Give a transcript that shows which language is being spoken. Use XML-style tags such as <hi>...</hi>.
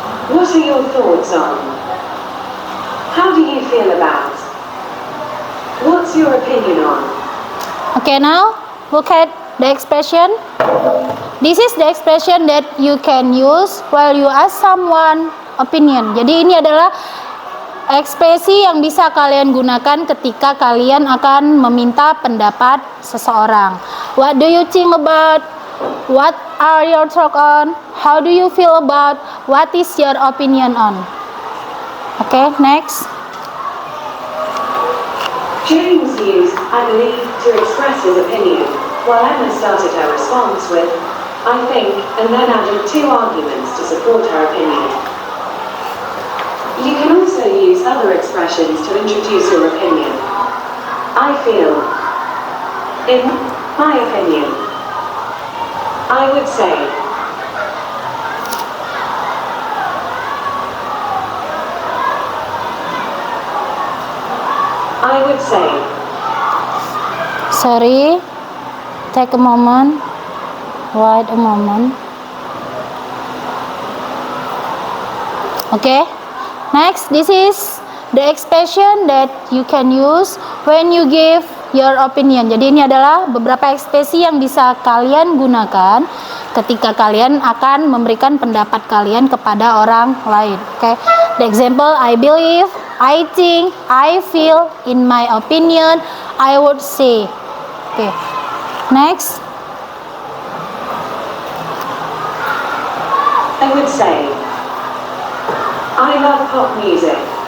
<en>What are your thoughts on? How do you feel about? What's your opinion on? Okay, now look at the expression. This is the expression that you can use while you ask someone opinion.</en> <id>Jadi ini adalah ekspresi yang bisa kalian gunakan ketika kalian akan meminta pendapat seseorang.</id> <en>What do you think about? What are your thoughts on? How do you feel about? What is your opinion on? Okay, next. James used I believe to express his opinion, while Emma started her response with I think, and then added two arguments to support her opinion. You can also use other expressions to introduce your opinion. I feel. In my opinion. I would say. I would say. Sorry, take a moment. Wait a moment. Okay. Next, this is the expression that you can use when you give your opinion.</en> <id>Jadi ini adalah beberapa ekspresi yang bisa kalian gunakan ketika kalian akan memberikan pendapat kalian kepada orang lain.</id> <en>Okay. The example, I believe, I think, I feel, in my opinion, I would say. Okay. Next. I would say. I love pop music.</en>